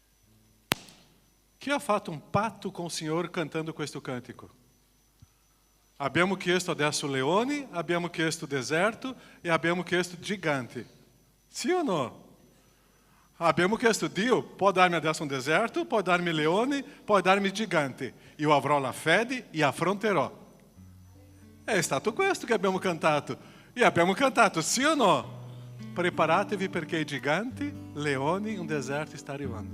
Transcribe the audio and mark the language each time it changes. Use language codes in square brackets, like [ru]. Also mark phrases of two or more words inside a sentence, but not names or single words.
[it] Chi ha fatto un patto [pt] com o Senhor [it] cantando questo cantico? Abbiamo chiesto adesso leoni, abbiamo chiesto deserto e abbiamo chiesto gigante. [pt] Sim ou não? [it] Abbiamo chiesto, Dio, può darmi adesso un deserto, può darmi leoni, può darmi gigante. Io avrò la fede e affronterò. È stato questo che abbiamo cantato. E abbiamo cantato, sì o no? Preparatevi perché i giganti, leoni, un deserto sta arrivando.